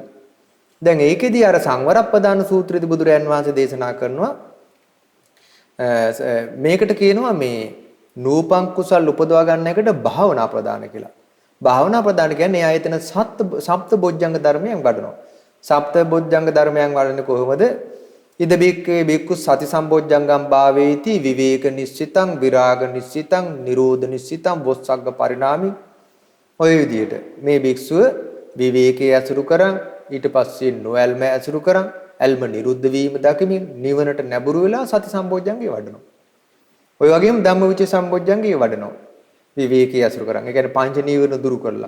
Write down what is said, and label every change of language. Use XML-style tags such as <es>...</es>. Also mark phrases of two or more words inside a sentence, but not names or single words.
<si>දැන් ඒකෙදී අර සංවරප්පදාන සූත්‍රයේදී බුදුරයන් වහන්සේ දේශනා කරනවා මේකට කියනවා මේ නූපන් කුසල් උපදවා ගන්න එකට භාවනා ප්‍රදාන කියලා. භාවනා ප්‍රදාන කියන්නේ එයා එතන සප්ත බොජ්ජංග ධර්මයන් වඩනවා. සප්ත බොජ්ජංග ධර්මයන් වඩන්නේ කොහොමද?</si> <pi>ඉද බික්කේ බික්කු සති සම්බොජ්ජංගම් භාවේති විවේක නිශ්චිතං විරාග නිශ්චිතං නිරෝධ නිශ්චිතං වොස්සග්ග පරිණාමි.</pi> <si>ඔය විදිහට මේ භික්ෂුව විවේකයේ අසුරු කරන් ඊට පස්සේ නොඇල්ම අසුරු කරන් ඇල්ම නිරුද්ධ වීම දකිමින් නිවනට නැඹුරු වෙලා සති සම්බොජ්ජංගේ වඩනවා. ඔය වගේම ධම්මවිචේ සම්බොජ්ජංගේ වඩනවා. විවේකයේ අසුරු කරන්. ඒ කියන්නේ පංච නීවරණ දුරු කරලා.</si>